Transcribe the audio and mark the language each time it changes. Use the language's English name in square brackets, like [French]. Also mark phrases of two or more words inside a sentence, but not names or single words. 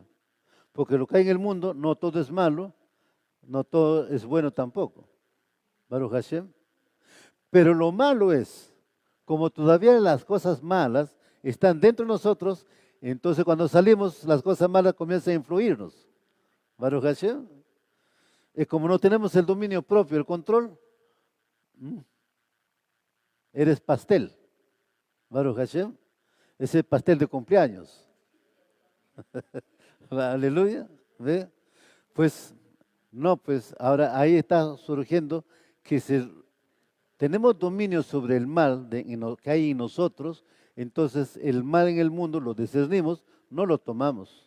[Spanish] Porque lo que hay en el mundo, no todo es malo, no todo es bueno tampoco. [Hebrew] ברוך השם. [Spanish] Pero lo malo es, como todavía las cosas malas están dentro de nosotros, entonces cuando salimos las cosas malas comienzan a influirnos. [Hebrew] ברוך השם. [Spanish] Y como no tenemos el dominio propio, el control, eres pastel. [Hebrew] ברוך השם. [Spanish] Ese pastel de cumpleaños. Aleluya. ¿Ve? Pues no, pues ahora ahí está surgiendo que tenemos dominio sobre el mal que hay en nosotros, entonces el mal en el mundo lo discernimos, no lo tomamos.